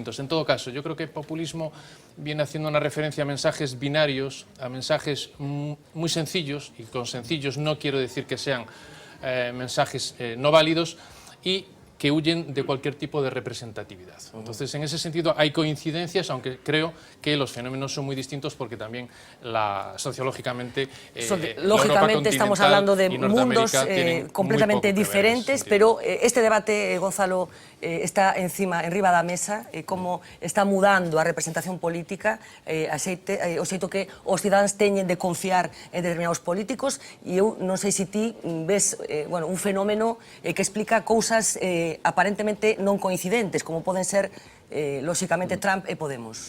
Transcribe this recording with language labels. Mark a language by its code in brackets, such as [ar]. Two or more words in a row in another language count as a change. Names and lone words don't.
[es] En todo caso, yo creo que el populismo viene haciendo una referencia a mensajes binarios, a mensajes muy sencillos, y con sencillos no quiero decir que sean mensajes no válidos, y que huyen de cualquier tipo de representatividad. Entonces, en ese sentido, hay coincidencias, aunque creo que los fenómenos son muy distintos porque también sociológicamente lógicamente estamos hablando de mundos completamente diferentes, pero este debate, [gl] Gonzalo, está enriba da mesa, como está mudando a representación política, o xeito que os cidadáns teñen de confiar en determinados políticos, e eu non sei se ti ves un fenómeno que explica cousas aparentemente non coincidentes, como poden ser, lóxicamente, Trump e Podemos.